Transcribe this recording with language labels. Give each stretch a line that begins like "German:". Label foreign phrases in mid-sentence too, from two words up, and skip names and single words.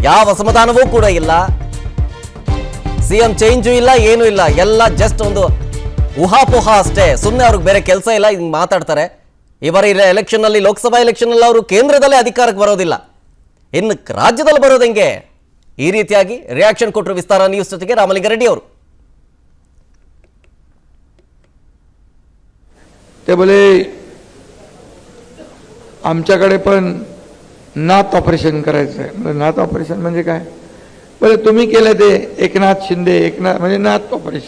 Kannada: ಯಾವ ಅಸಮಾಧಾನವೂ ಕೂಡ ಇಲ್ಲ,
English: CM change
Kannada: ಇಲ್ಲ, ಏನೂ ಇಲ್ಲ, ಎಲ್ಲ ಜಸ್ಟ್ ಒಂದು ಊಹಾಪೋಹ ಅಷ್ಟೇ. ಸುಮ್ಮನೆ ಅವ್ರಿಗೆ ಬೇರೆ ಕೆಲಸ ಇಲ್ಲ, ಹಿಂಗೆ ಮಾತಾಡ್ತಾರೆ. ಈ ಬಾರಿ ಎಲೆಕ್ಷನ್ ಅಲ್ಲಿ, ಲೋಕಸಭಾ ಎಲೆಕ್ಷನ್ ಅಲ್ಲಿ ಅವರು ಕೇಂದ್ರದಲ್ಲೇ ಅಧಿಕಾರಕ್ಕೆ ಬರೋದಿಲ್ಲ, ಇನ್ನು ರಾಜ್ಯದಲ್ಲಿ ಬರೋದು ಹೆಂಗೆ? ಈ ರೀತಿಯಾಗಿ ರಿಯಾಕ್ಷನ್ ಕೊಟ್ಟರು ವಿಸ್ತಾರ ನ್ಯೂಸ್ ಜೊತೆಗೆ ರಾಮಲಿಂಗಾರೆಡ್ಡಿ ಅವರು.
Marathi: ते बोले आमच्याकडे पण नात ऑपरेशन करायचं आहे. म्हणजे नात ऑपरेशन म्हणजे काय? बोले तुम्ही केलं ते एकनाथ शिंदे, एकनाथ म्हणजे नात ऑपरेशन.